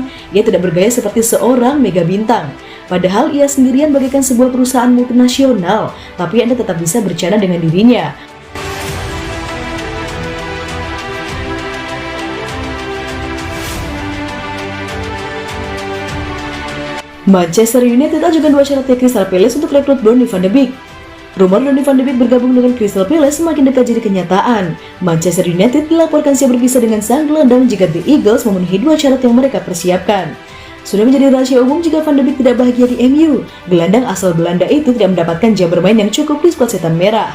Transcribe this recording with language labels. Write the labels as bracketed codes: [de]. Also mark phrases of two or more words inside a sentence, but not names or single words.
[id] Ia tidak bergaya seperti seorang mega bintang. Padahal ia sendirian bagaikan sebuah perusahaan multinasional, tapi Anda tetap bisa bercanda dengan dirinya. Manchester United ajukan 2 syarat Crystal Palace untuk rekrut Donny van de Beek. Rumor Donny van de Beek bergabung dengan Crystal Palace semakin dekat jadi kenyataan. Manchester United dilaporkan siap berpisah dengan sang gelandang jika The Eagles memenuhi 2 syarat yang mereka persiapkan. Sudah menjadi rahasia umum jika Van de Beek tidak bahagia di MU. Gelandang asal Belanda itu tidak mendapatkan jam bermain yang cukup di skuad Setan Merah.